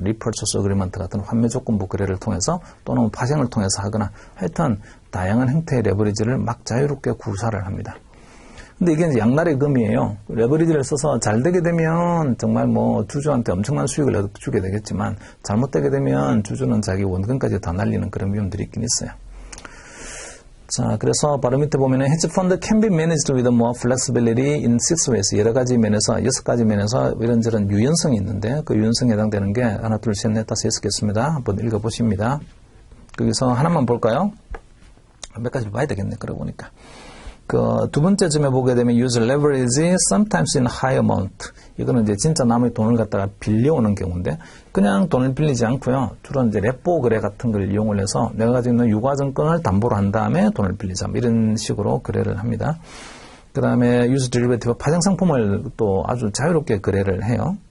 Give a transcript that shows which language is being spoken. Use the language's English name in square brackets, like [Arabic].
[Korean] 리퍼처스 어그리먼트 같은 환매 조건부 거래를 통해서 또는 파생을 통해서 하거나 하여튼 다양한 형태의 레버리지를 막 자유롭게 구사를 합니다. 근데 이게 이제 양날의 검이에요. 레버리지를 써서 잘 되게 되면 정말 주주한테 엄청난 수익을 주게 되겠지만 잘못되게 되면 주주는 자기 원금까지 다 날리는 그런 위험들이 있긴 있어요. 자, 그래서 바로 밑에 보면은 [English] hedge fund can be managed with more flexibility in 6 ways. [Korean] 여러 가지 면에서 6가지 면에서 이런저런 유연성이 있는데 그 유연성에 해당되는 게 하나, 둘, 셋, 넷, 다섯, 6개 있습니다. 한번 읽어보십니다. 거기서 하나만 볼까요? 몇 가지 봐야 되겠네. 그러고 보니까. 두 번째 점에 보게 되면 [English] use leverage sometimes in high amount. [Korean] 이거는 이제 진짜 남의 돈을 갖다가 빌려오는 경우인데 그냥 돈을 빌리지 않고요. 주로 이제 랩보 거래 같은 걸 이용을 해서 내가 가지고 있는 유가증권을 담보로 한 다음에 돈을 빌리자. 이런 식으로 거래를 합니다. 그 다음에 [English] use derivative [Korean] 파생 상품을 또 아주 자유롭게 거래를 해요.